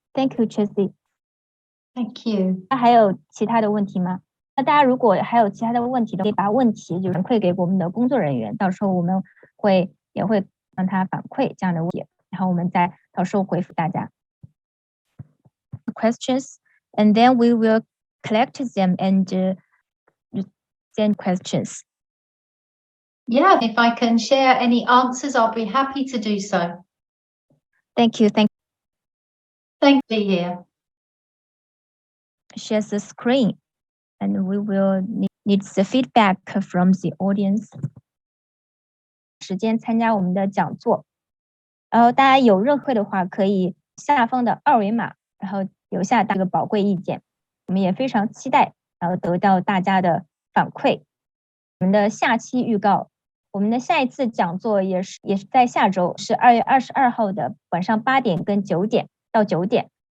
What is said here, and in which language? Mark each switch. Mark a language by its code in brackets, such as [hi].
[en] Thank you, Tracy. Thank you. [zh] 那还有其他的问题吗？那大家如果还有其他的问题，可以把问题就反馈给我们的工作人员，到时候我们也会让他反馈这样的问题，然后我们再到时候回复大家。 [en] Questions, and then we will collect them and send questions. Yeah, if I can share any answers, I'll be happy to do so. Thank you. Thank you for being here. Share the screen, and we will need the feedback from the audience. [zh] 时间参加我们的讲座，然后大家有任何的话，可以下方的二维码，然后留下这个宝贵意见。我们也非常期待，然后得到大家的反馈。我们的下期预告，我们的下一次讲座也是在下周，是2月22号的晚上8点跟9点到9点。